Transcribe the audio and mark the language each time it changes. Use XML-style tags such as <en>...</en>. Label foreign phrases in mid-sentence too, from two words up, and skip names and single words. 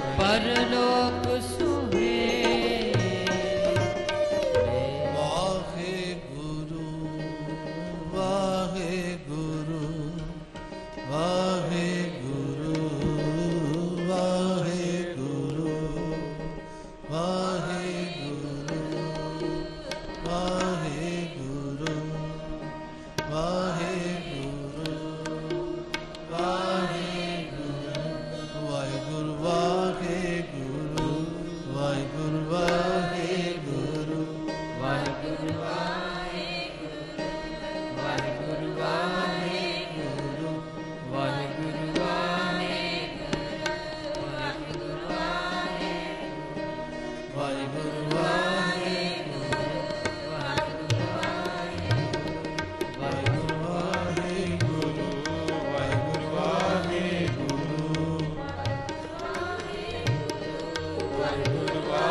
<pa>ਪਰਲੋਕ ਸੁਹੇ ਵਾਹੇ ਗੁਰੂ ਵਾਹੇ ਗੁਰੂ ਵਾਹੇ ਗੁਰੂ ਵਾਹੇ ਗੁਰੂ ਵਾਹੇ ਗੁਰੂ ਵਾਹੇ ਗੁਰੂ ਵਾਹੇ ਗੁਰੂ ਵਾਹੇ ਗੁਰੂ ਵਾਹੇ ਗੁਰੂ ਵਾਹਿਗੁਰੂ ਵਾਹਿਗੁਰੂ ਵਾਹਿਗੁਰੂ ਵਾਹਿਗੁਰੂ ਵਾਹਿਗੁਰੂ ਵਾਹਿਗੁਰੂ ਵਾਹਿਗੁਰੂ ਵਾਹਿਗੁਰੂ ਵਾਹਿਗੁਰੂ ਵਾਹਿਗੁਰੂ ਵਾਹਿਗੁਰੂ ਵਾਹਿਗੁਰੂ</pa>